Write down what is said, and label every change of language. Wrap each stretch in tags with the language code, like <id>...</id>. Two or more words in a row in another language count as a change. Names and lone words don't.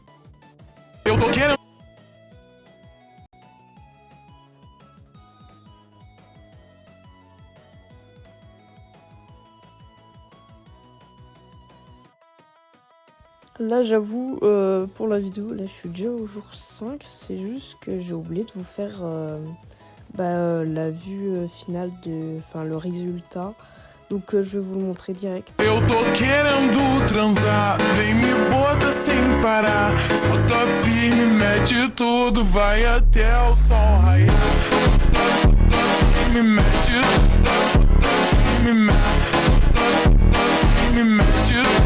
<fr>Là j'avoue pour la vidéo, là je suis déjà au jour 5, c'est juste que j'ai oublié de vous faire la vue finale le résultat. Donc je vais vous le montrer direct.</fr> <pt>Eu tô querendo transar, vem me bota sem parar. Solta firme, mete tudo, vai até o sol raiar. Me mete, me mete, me mete.</pt>